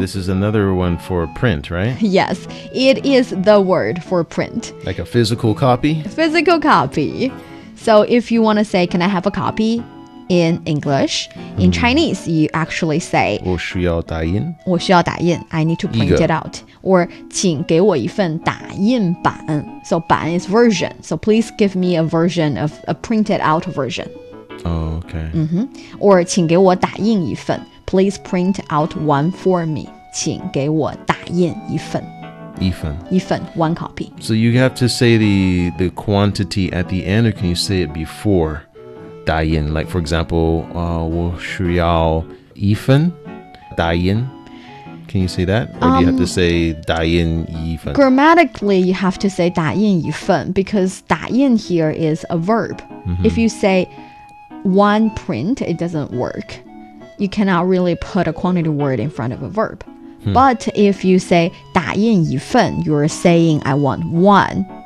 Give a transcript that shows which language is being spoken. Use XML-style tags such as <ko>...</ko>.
<en>This is another one for print, right? Yes, it is the word for print. Like a physical copy? Physical copy. So if you want to say, can I have a copy in English? In Chinese, you actually say</en> <zh>我需要打印. 我需要打印.</zh> <en>I need to print it out.</en> <zh>Or 请给我一份打印版.</zh> <en>So 版 is version. So please give me a version of a printed out version. Oh, okay.</en> <zh>Or 请给我打印一份.</zh> <en>Please print out one for me.</en> <zh>请给我打印一份. 一份.</zh> <en>一份 one copy. So you have to say the quantity at the end, or can you say it before 打印? Like for example,</en> <zh>我需要一份打印.</zh> <en>Can you say that? Or do you have to say 打印一份? Grammatically, you have to say 打印一份 because 打印 here is a verb. If you say one print, it doesn't work. You cannot really put a quantity word in front of a verb. But if you say 打印一份, you're saying I want one.</en>